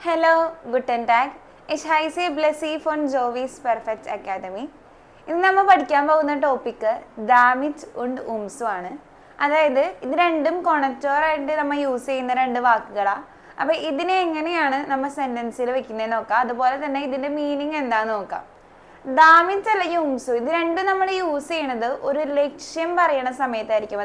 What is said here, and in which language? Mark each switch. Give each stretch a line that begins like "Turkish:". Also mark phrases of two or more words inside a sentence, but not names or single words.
German: Hello, guten Tag. Ich heiße Blessy von Jovis Perfect Academy.
Malayalam: ഇന്ന് നമ്മൾ പഠിക്കാൻ പോകുന്ന ടോപ്പിക്ക്
German: damit und umso
Malayalam: ആണ്. അതായത് ഇത് രണ്ടും കൊണക്റ്റോറായിട്ട് നമ്മൾ യൂസ് ചെയ്യുന്ന രണ്ട് വാക്കുകളാണ്. അപ്പോൾ ഇതിനെ എങ്ങനെയാണ് നമ്മൾ സെൻറ്റൻസിൽ വെക്കുന്നതെന്ന് നോക്കാം. അതുപോലെ തന്നെ ഇതിൻ്റെ മീനിങ് എന്താണെന്ന് നോക്കാം. ദാമിറ്റ് അല്ലെങ്കിൽ ഉംസു ഇത് രണ്ടും നമ്മൾ യൂസ് ചെയ്യണത് ഒരു ലക്ഷ്യം പറയണ സമയത്തായിരിക്കും.